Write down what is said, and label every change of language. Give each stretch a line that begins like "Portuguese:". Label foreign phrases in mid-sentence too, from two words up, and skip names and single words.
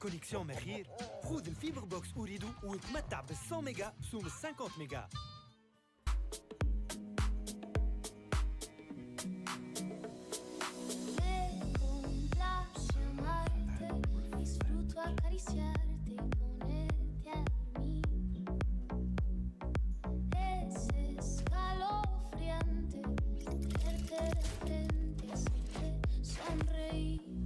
Arabic: كونيكسيون من خير. خذ الفيبر بوكس أريدو وتمتع بال100 ميجا بسوم ال50 ميجا.
Spanish: Disfruto acariciarte y ponerte a dormir. Es escalofriante verte de frente, hacerte sonreír.